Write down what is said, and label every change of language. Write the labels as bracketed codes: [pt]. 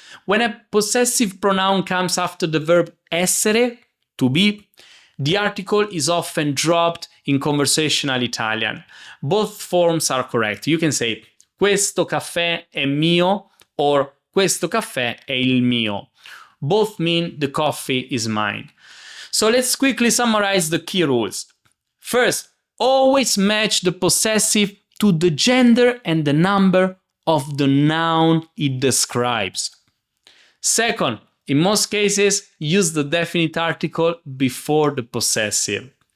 [en] When a possessive pronoun comes after the verb essere, to be, the article is often dropped in conversational Italian. Both forms are correct. You can say [it] questo caffè è mio [en] or [it] questo caffè è il mio. [en] Both mean the coffee is mine. So let's quickly summarize the key rules. First, always match the possessive to the gender and the number of the noun it describes. Second, in most cases, use the definite article before the possessive.